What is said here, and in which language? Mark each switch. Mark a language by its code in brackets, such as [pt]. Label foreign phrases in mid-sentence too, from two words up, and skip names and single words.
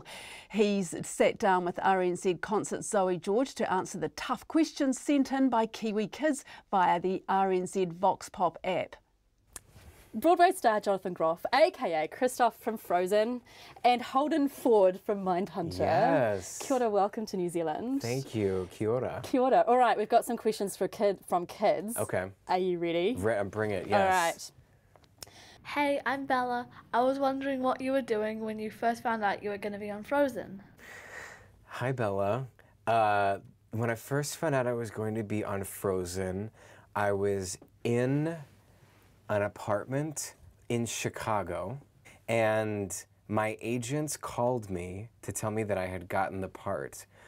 [en] He's sat down with RNZ concert Zoe George to answer the tough questions sent in by Kiwi kids via the RNZ Vox Pop app. Broadway star Jonathan Groff, aka Kristoff from Frozen, and Holden Ford from Mindhunter. Yes. [mi] Kia ora, [en] welcome to New Zealand. Thank you. [mi] Kia ora. Kia ora. [en] All right, we've got some questions from kids. Okay. Are you ready? Bring it, yes. All right. Hey, I'm Bella. I was wondering what you were doing when you first found out you were going to be on Frozen. Hi, Bella. When I first found out I was going to be on Frozen, I was in an apartment in Chicago, and my agents called me to tell me that I had gotten the part.